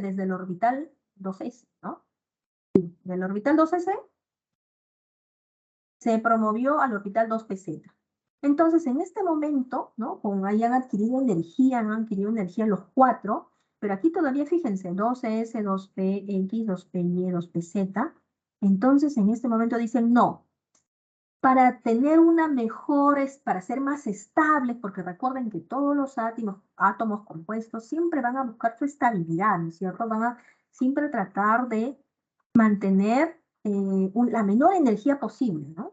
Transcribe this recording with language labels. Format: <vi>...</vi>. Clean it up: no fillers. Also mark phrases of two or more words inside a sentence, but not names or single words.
<es>Desde el orbital 2s, ¿no? Del orbital 2s se promovió al orbital 2pz. Entonces, en este momento, ¿no? Como hayan adquirido energía, ¿no? Han adquirido energía los cuatro, pero aquí todavía fíjense, 2s, 2px, 2py, 2pz. Entonces, en este momento dicen no. Para tener una mejor, para ser más estables, porque recuerden que todos los átomos compuestos siempre van a buscar su estabilidad, ¿no es cierto? Van a siempre tratar de mantener la menor energía posible, ¿no?</es>